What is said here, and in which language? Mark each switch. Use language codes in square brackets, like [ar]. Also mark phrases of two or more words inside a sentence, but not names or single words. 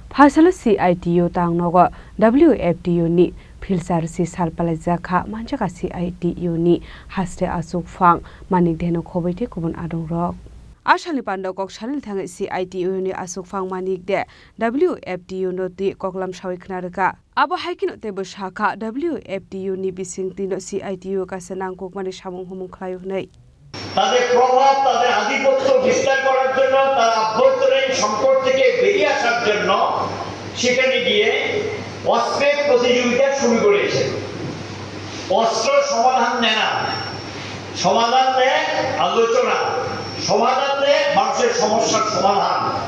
[trp] Hasala CITU tang nogo WFTU ni filsar si salpalaja kha manjaka CITU ni haste asuk phang manik deno khobaite kubun adong rok Ashali panda kok shalil thang CITU ni asuk phang manik de WFTU noti koklam shawi knarka abo haikin te bo shakha WFTU ni bising tino CITU ka sanang kok mani samung humung khlayu nei [bn] তাদের প্রভাব তাদের আধিপত্য বিস্তার করার জন্য তার আভ্যন্তরীণ সংকট থেকে বেরিয়ে আসার জন্য সেখানে গিয়ে অস্ত্রের প্রতিযোগিতা শুরু করেছে অস্ত্র সমাধান দেয় না সমাধান দেয় আলোচনা সমাধান দেয় মানুষের সমস্যার সমাধান